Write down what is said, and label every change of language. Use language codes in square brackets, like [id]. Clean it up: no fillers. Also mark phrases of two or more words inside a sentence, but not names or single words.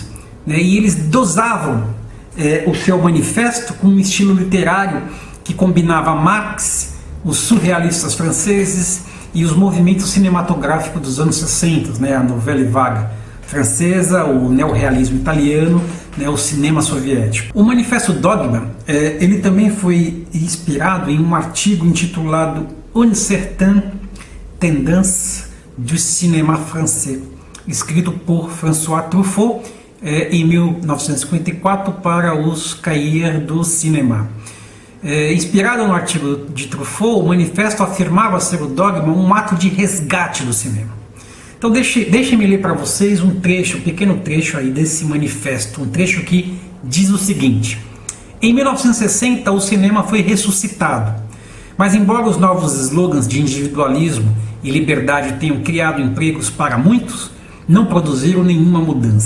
[pt] E eles dosavam o seu manifesto com um estilo literário que combinava Marx, os surrealistas franceses e os movimentos cinematográficos dos anos 60, a Nouvelle Vague francesa, o neorrealismo italiano, o cinema soviético. O Manifesto Dogma, ele também foi inspirado em um artigo intitulado Une certaine tendance du cinéma français, escrito por François Truffaut em 1954 para os Cahiers du Cinéma. Inspirado no artigo de Truffaut, o manifesto afirmava ser o dogma um ato de resgate do cinema. Então deixem-me ler para vocês um pequeno trecho aí desse manifesto, um trecho que diz o seguinte: em 1960 o cinema foi ressuscitado, mas embora os novos slogans de individualismo e liberdade tenham criado empregos para muitos, não produziram nenhuma mudança.